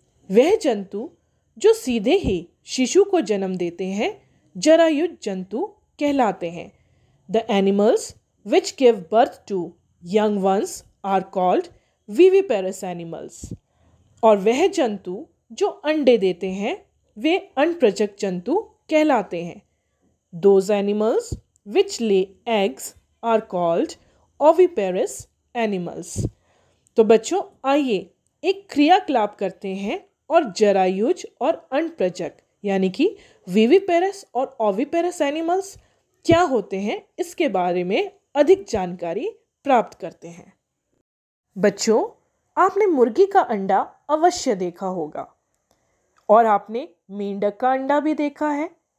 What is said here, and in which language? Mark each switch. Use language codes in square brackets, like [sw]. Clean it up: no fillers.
[hi] वह जंतु जो सीधे ही शिशु को जन्म देते हैं जरायुज जंतु कहलाते हैं। [en] The animals which give birth to young ones are called viviparous animals। [hi] और वह जंतु जो अंडे देते हैं वे अनप्रजक जंतु कहलाते हैं। [en] Those animals which lay eggs are called oviparous animals। [hi] तो बच्चों, आइए एक क्रियाकलाप करते हैं और जरायुज और अनप्रजक यानी कि विविपेरस और ओविपेरस एनिमल्स क्या होते हैं इसके बारे में अधिक जानकारी प्राप्त करते हैं। बच्चों, आपने मुर्गी का अंडा अवश्य देखा होगा और आपने मेंढक का अंडा भी देखा है।